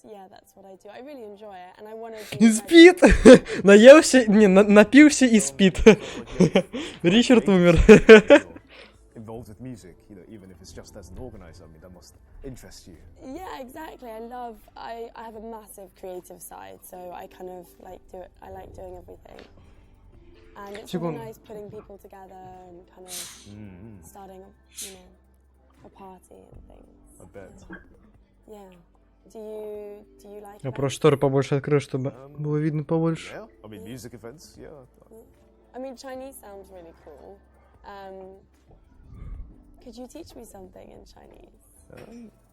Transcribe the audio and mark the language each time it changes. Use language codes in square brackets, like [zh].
[en] That's what I do. I really enjoy it, and I want to. [ru] И спит! Наелся, не, напился и спит. Ричард умер. [en] Involved with music, you know, even if it's just as an organizer, I mean, that must interest you. Yeah, exactly. I have a massive creative side, so I kind of like I like doing everything. And it's really nice putting people together and kind of starting a party and things. I bet. Yeah. Do you like [ru] Я [en] that? [ru] просто шторы побольше открыл, чтобы было видно побольше. [en] Yeah, I mean, music events, yeah. I mean, Chinese sounds really cool. Could you teach me something in Chinese?